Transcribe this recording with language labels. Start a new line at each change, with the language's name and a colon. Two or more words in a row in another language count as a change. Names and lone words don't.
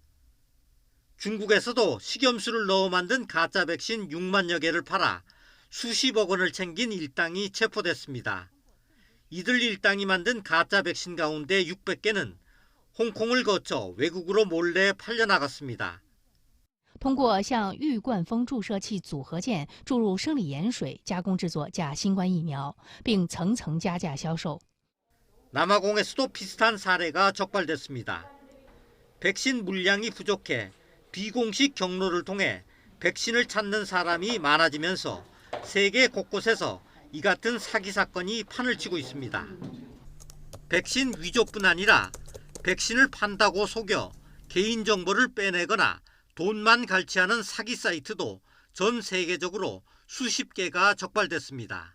Korean: 중국에서도 식염수를 넣어 만든 가짜 백신 6만여 개를 팔아 수십억 원을 챙긴 일당이 체포됐습니다. 이들 일당이 만든 가짜 백신 가운데 600개는 홍콩을 거쳐 외국으로 몰래 팔려나갔습니다.
Chinese: 通过向玉冠峰注射器组合件注入生理盐水加工制作假新冠疫苗，并层层加价销售。
Korean: 남아공에서도 비슷한 사례가 적발됐습니다. 백신 물량이 부족해 비공식 경로를 통해 백신을 찾는 사람이 많아지면서 세계 곳곳에서 이 같은 사기 사건이 판을 치고 있습니다. 백신 위조뿐 아니라 백신을 판다고 속여 개인정보를 빼내거나 돈만 갈취하는 사기 사이트도 전 세계적으로 수십 개가 적발됐습니다.